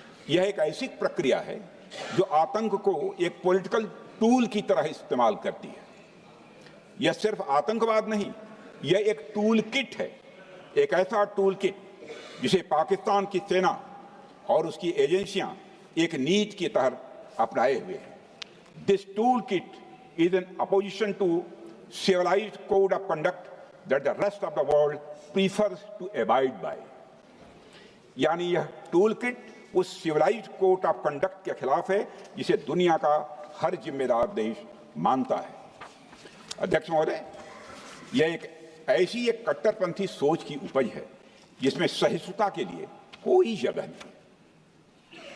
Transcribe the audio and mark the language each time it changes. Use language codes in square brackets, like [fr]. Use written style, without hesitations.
[hi] यह एक ऐसी प्रक्रिया है जो आतंक को एक पॉलिटिकल टूल की तरह इस्तेमाल करती है। यह सिर्फ आतंकवाद नहीं, यह एक टूल किट है, एक ऐसा टूल किट जिसे पाकिस्तान की सेना और उसकी एजेंसियां एक नीति की तरह अपनाए हुए हैं। [en] This tool kit is in opposition to civilized code of conduct that the rest of the world prefers to abide by. [hi] यानी यह टूल किट उस सिविलाइज्ड कोड ऑफ कंडक्ट के खिलाफ है जिसे दुनिया का हर जिम्मेदार देश मानता है। अध्यक्ष महोदय, यह एक ऐसी कट्टरपंथी सोच की उपज है जिसमें सहिष्णुता के लिए कोई जगह नहीं।